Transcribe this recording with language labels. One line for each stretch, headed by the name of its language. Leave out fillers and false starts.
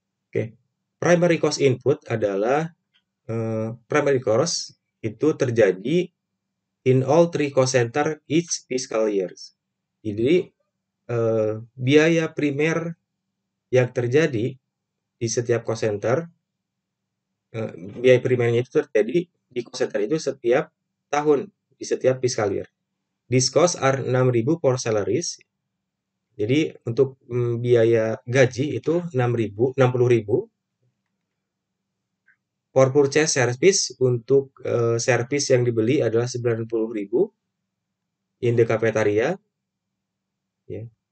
English: Oke, primary cost input adalah primary cost
Indonesian: itu terjadi
English: in all three cost center each fiscal years.
Indonesian: Jadi biaya primer yang terjadi di setiap cost center, biaya primernya itu terjadi di cost center itu setiap tahun, di setiap fiscal year.
English: These costs are 6.000 for salaries.
Indonesian: Jadi untuk biaya gaji itu 60.000.
English: For purchase service,
Indonesian: untuk service yang dibeli adalah 90.000
English: in the cafeteria.
Indonesian: Ya.